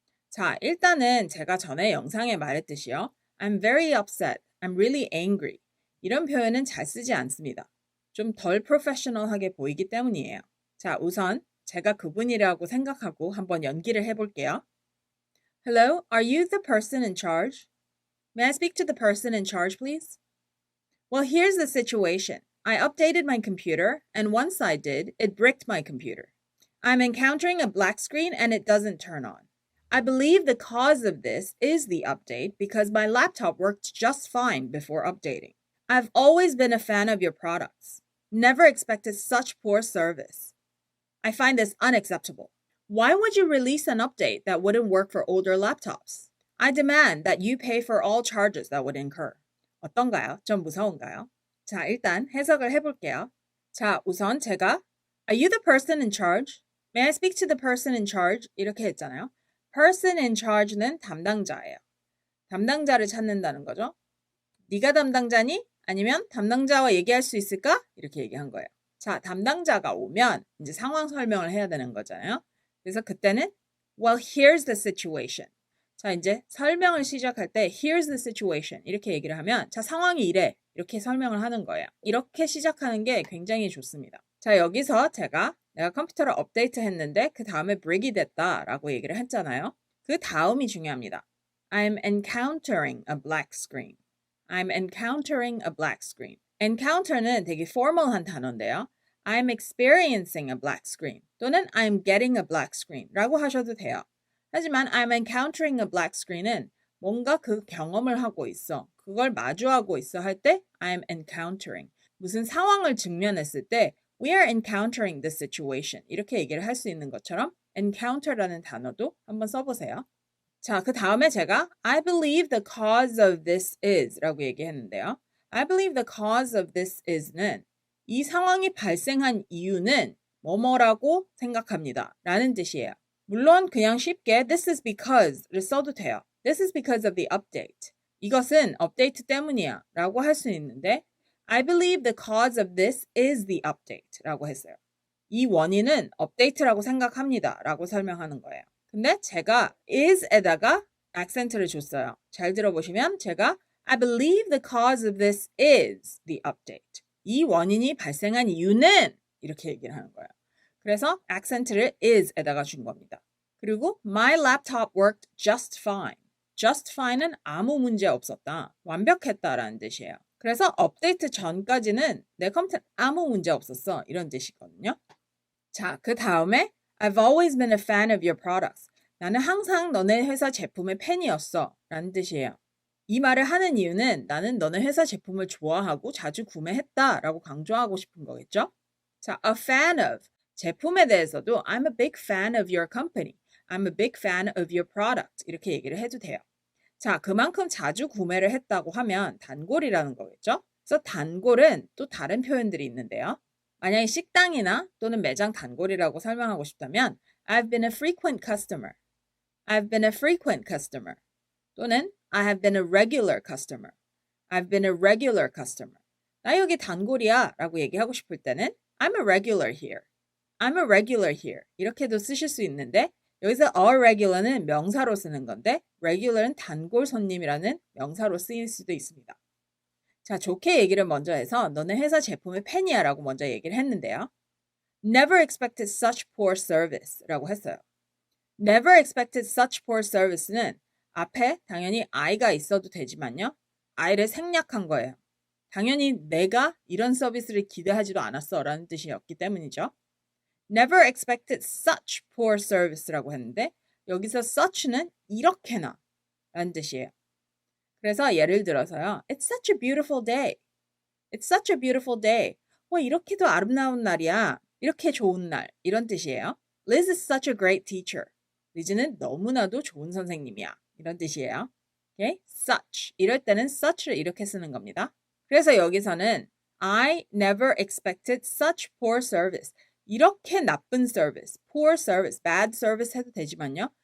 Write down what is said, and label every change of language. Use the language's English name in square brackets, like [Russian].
[Korean] 자, 일단은 제가 전에 영상에 말했듯이요. [English] I'm very upset. I'm really angry. [Korean] 이런 표현은 잘 쓰지 않습니다. 좀 덜 프로페셔널하게 보이기 때문이에요. 자, 우선 제가 그분이라고 생각하고 한번 연기를 해볼게요. [English] Hello, are you the person in charge? May I speak to the person in charge, please? Well, here's the situation. I updated my computer, and once I did, it bricked my computer. I'm encountering a black screen and it doesn't turn on. I believe the cause of this is the update because my laptop worked just fine before updating. I've always been a fan of your products. Never expected such poor service. I find this unacceptable. Why would you release an update that wouldn't work for older laptops? I demand that you pay for all charges that would incur. [Korean] 어떤가요? 좀 무서운가요? 자, 일단 해석을 해볼게요. 자, 우선 제가 [English] Are you the person in charge? May I speak to the person in charge? [Korean] 이렇게 했잖아요. [English] person in charge [Korean] 는 담당자예요. 담당자를 찾는다는 거죠. 네가 담당자니? 아니면 담당자와 얘기할 수 있을까? 이렇게 얘기한 거예요. 자, 담당자가 오면 이제 상황 설명을 해야 되는 거잖아요. 그래서 그때는 [English] Well, here's the situation. [Korean] 자, 이제 설명을 시작할 때 [English] Here's the situation [Korean] 이렇게 얘기를 하면 자, 상황이 이래 이렇게 설명을 하는 거예요. 이렇게 시작하는 게 굉장히 좋습니다. 자, 여기서 내가 컴퓨터를 업데이트 했는데 그 다음에 break이 됐다라고 얘기를 했잖아요. 그 다음이 중요합니다. [English] I'm encountering a black screen. I'm encountering a black screen. [Korean] encounter는 되게 formal한 단어인데요. [English] I'm experiencing a black screen 또는 I'm getting a black screen [Korean] 라고 하셔도 돼요. 하지만 [English] I'm encountering a black screen [Korean] 은 뭔가 그 경험을 하고 있어. 그걸 마주하고 있어 할 때 I'm encountering. 무슨 상황을 직면했을 때 [English] We are encountering this situation. [Korean] 이렇게 얘기를 할 수 있는 것처럼 encounter라는 단어도 한번 써보세요. 자, 그 다음에 제가 [English] I believe the cause of this is [Korean] 라고 얘기했는데요. [English] I believe the cause of this is는 [Korean] 이 상황이 발생한 이유는 뭐뭐라고 생각합니다. 라는 뜻이에요. 물론 그냥 쉽게 [English] this is because [Korean] 를 써도 돼요. [English] This is because of the update. [Korean] 이것은 업데이트 때문이야 라고 할 수 있는데 [English] I believe the cause of this is the update [Korean] 라고 했어요. 이 원인은 업데이트라고 생각합니다 라고 설명하는 거예요. 근데 제가 is에다가 액센트를 줬어요. 잘 들어보시면 제가 [English] I believe the cause of this is the update. [Korean] 이 원인이 발생한 이유는 이렇게 얘기를 하는 거예요. 그래서 액센트를 is에다가 준 겁니다. 그리고 [English] my laptop worked just fine. [Korean] just fine은 아무 문제 없었다. 완벽했다라는 뜻이에요. 그래서 업데이트 전까지는 내 컴퓨터는 아무 문제 없었어. 이런 뜻이거든요. 자, 그 다음에 [English] I've always been a fan of your products. [Korean] 나는 항상 너네 회사 제품의 팬이었어. 라는 뜻이에요. 이 말을 하는 이유는 나는 너네 회사 제품을 좋아하고 자주 구매했다 라고 강조하고 싶은 거겠죠? [English] 자, a fan of. [Korean] 제품에 대해서도 [English] I'm a big fan of your company. I'm a big fan of your product. [Korean] 이렇게 얘기를 해도 돼요. 자, 그만큼 자주 구매를 했다고 하면 단골이라는 거겠죠? 그래서 단골은 또 다른 표현들이 있는데요. 만약에 식당이나 또는 매장 단골이라고 설명하고 싶다면 [English] I've been a frequent customer. I've been a frequent customer. 또는 I have been a regular customer. I've been a regular customer. [Korean] 나 여기 단골이야 라고 얘기하고 싶을 때는 [English] I'm a regular here. I'm a regular here. [Korean] 이렇게도 쓰실 수 있는데 여기서 a regular는 명사로 쓰는 건데 regular은 단골 손님이라는 명사로 쓰일 수도 있습니다. 자, 좋게 얘기를 먼저 해서 너네 회사 제품의 팬이야 라고 먼저 얘기를 했는데요. [English] Never expected such poor service [Korean] 라고 했어요. [English] Never expected such poor service [Korean] 는 앞에 당연히 I가 있어도 되지만요. I를 생략한 거예요. 당연히 내가 이런 서비스를 기대하지도 않았어 라는 뜻이었기 때문이죠. [English] Never expected such poor service [Korean] 라고 했는데 여기서 such는 이렇게나 라는 뜻이에요. 그래서 예를 들어서요. [English] It's such a beautiful day. It's such a beautiful day. [Korean] 와, 이렇게도 아름다운 날이야. 이렇게 좋은 날. 이런 뜻이에요. [English] Liz is such a great teacher. [Korean] 리즈는 너무나도 좋은 선생님이야. 이런 뜻이에요. [English] Okay? Such. [Korean] 이럴 때는 such를 이렇게 쓰는 겁니다. 그래서 여기서는 [English] I never expected such poor service. [Korean] 이렇게 나쁜 서비스. [English] Poor service, bad service [Korean] 해도 되지만요.